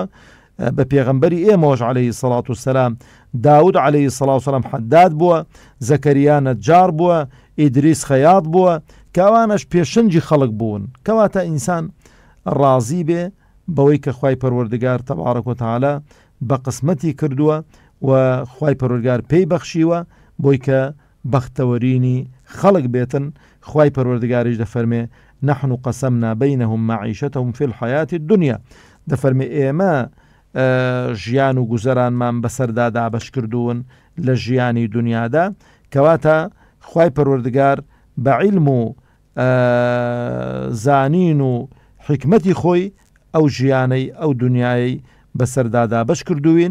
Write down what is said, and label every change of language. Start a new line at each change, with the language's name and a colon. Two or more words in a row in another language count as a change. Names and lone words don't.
Central Kurdish: بە پێغەمبەری ئێمەوەش
Arabic: عەلەیهی السەڵات وەسەلام
Central Kurdish: داود
Arabic: عەلەیهی السەڵات وەسەلام
Central Kurdish: حەداد بووە، زەکەریا نەجار بووە، ئیدریس خەیاط بووە کە ئەوانەش پێشەنجی خەڵک بوون. کەواتە ئینسان ڕازی بێ بەوەی کە خوای پەروەردگار
Arabic: تەبارەک و تەعالا
Central Kurdish: بە قسمەتی کردووە و خوای پەروەردگار پێی بەخشیوە بۆی کە بەختەوەرینی خەڵک بێتن. خوای پەروەردگاریش دەفەرمێ
Arabic: نحن قسمنا بينهم معيشتهم في الحياة الدنيا،
Central Kurdish: دەفەرمێ ئێمە ژیان و گوزەرانمان بەسەردا دابەش کردوون لە ژیانی دنیادا. کەواتە خوای پەروەردگار بە عیلم و زانین و حکمەتی خۆی ئەو ژیانەی ئەو دنیای بەسەردا دابەش کردوین.